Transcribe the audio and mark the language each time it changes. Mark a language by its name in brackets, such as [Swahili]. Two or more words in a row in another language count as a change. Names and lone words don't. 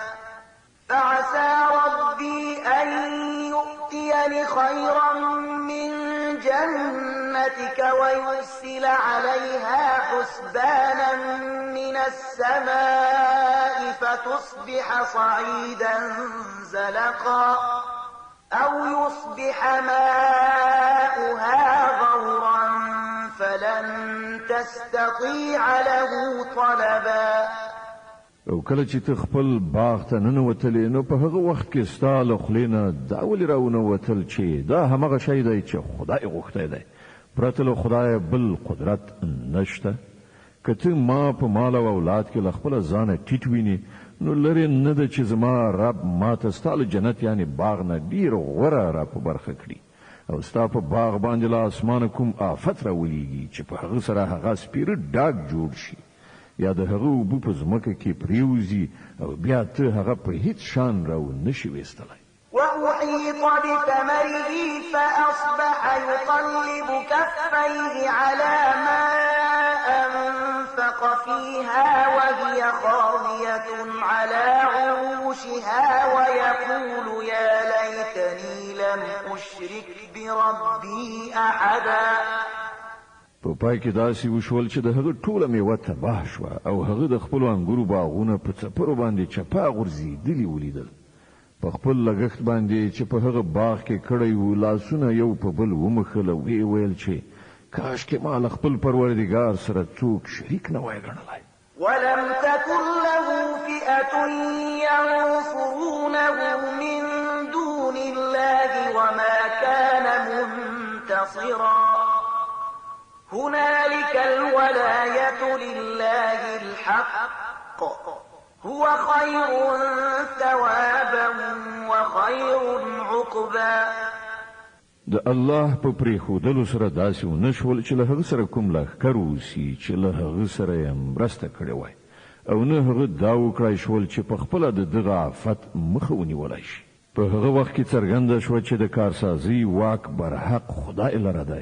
[Arabic] فعسى ربي أن يؤتيني خيرا من جنتك ويرسل عليها حسبانا من السماء فتصبح صعيدا زلقا أو يصبح ماؤها غورا فلن تستطيع له طلبا. [Pashto] او کله چې ته خپل باغ ته ننوتلې نو په هغه وخت کې ستا له خولې نه دا ولې راونوتل چې دا همغه شی دی چې خدای غوښتی دی. پرته له خدایه بل قدرت نشته. که ته ما په مال او اولاد کې له خپله ځانه ټیټ وینې نو لرې نه ده چې زما رب ما ته ستا له جنت یعنې باغ نه ډېر غوره را په برخه کړي او ستا په باغ باندې له اسمانه کوم آفت راولیږي چې په هغه سره هغه سپیره ډاګ جوړ شي یا د هغه اوبه په ځمکه کې پریوزي او بیا ته هغه په هیڅ شان راو نشي ویستلی. [Arabic] وأحيط بثمره فأصبح يقلب كفيه على ما أنفق فيها وهي خاوية على عروشها ويقول يا ليتني لم أشرك بربي أحدا. [Pashto] په پای کې داسې وشول چې د هغه ټوله میوه تباه شوه او هغه د خپلو انګورو باغونه په څپرو باندې چپا غورځېدلي ولیدل. په خپل لګښت باندې چې په هغه باغ کې کړی و لاسونه یو په بل ومخل او ویې ویل چې کاش کې ما له خپل پروردګار سره څوک شریک نه وای ګڼلی. [Arabic] ولم تكن له فئة ينصرونه من دون الله وما كان منتصرا هنالك الولاية لله الحق هو خير ثوابا وخير عقبا. [Pashto] د الله په پریښودلو سره داسې ونشول چې له هغه سره کوم لښکر اوسي چې له هغه سره یې مرسته کړې وای او نه هغه دا وکړای شول چې په خپله د دغه آفت مخه ونیولی شي. په هغه وخت کې څرګنده شوه چې د کارسازي واک برحق خدای لره دی.